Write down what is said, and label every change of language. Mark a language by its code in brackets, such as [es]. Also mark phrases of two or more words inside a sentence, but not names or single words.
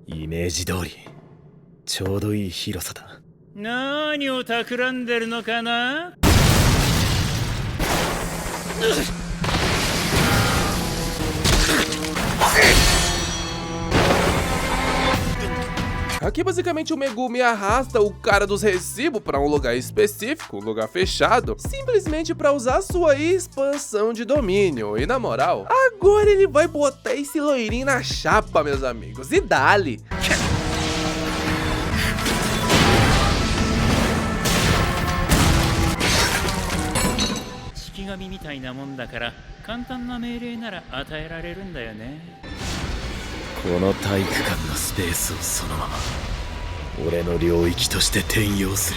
[ja] イメージ通りちょうどいい広さだ。何を企んでるのかな。 [pt] Aqui basicamente o Megumi arrasta o cara dos recibos para um lugar específico, um lugar fechado, simplesmente para usar sua expansão de domínio. E na moral, agora ele vai botar esse loirinho na chapa, meus amigos, e dali. [ja] 式神みたいなもんだから簡単な命令なら与えられるんだよね。この体育館のスペースをそのまま俺の領域として転用する。